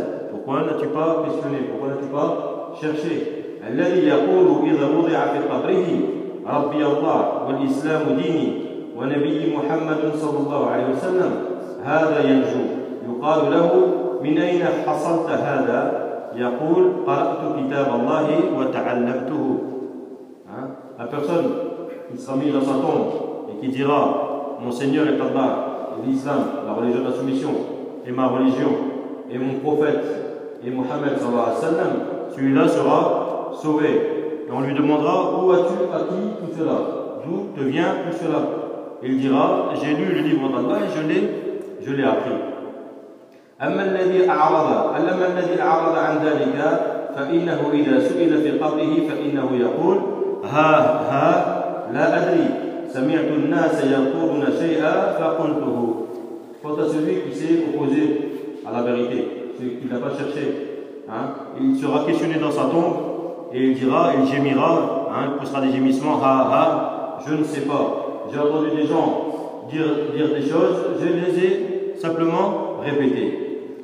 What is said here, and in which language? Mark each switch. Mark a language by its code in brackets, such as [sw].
[fr] Pourquoi n'as-tu pas questionné, pourquoi n'as-tu pas cherché. [ar] الذي يقول إذا وضع في قبره ربي الله والإسلام ديني ونبي محمد صلى الله عليه وسلم هذا ينجو. يقال له من أين حصلت هذا؟ يقول قرأت كتاب الله وتعلمته. [fr] La personne qui sera mise dans sa tombe et qui dira mon Seigneur est Allah, l'Islam, la religion de la soumission, et ma religion, et mon prophète, et Mohammed sallallahu alayhi wa sallam, celui-là sera sauvé. Et on lui demandera où as-tu acquis tout cela? D'où te vient tout cela? Il dira j'ai lu le livre d'Allah et je l'ai appris. [ar] أما الذي أعرض عن ذلك فإنه إذا سئل في قبره فإنه يقول ها لا أدري سمعت الناس يقولون شيئا فقلته. [fr] Quant à celui qui s'est opposé à la vérité, celui qui ne l'a pas cherché, il sera questionné dans sa tombe et il dira, il gémira, il poussera des gémissements, ha, je ne sais pas. J'ai entendu des gens dire des choses, je les ai simplement répétées.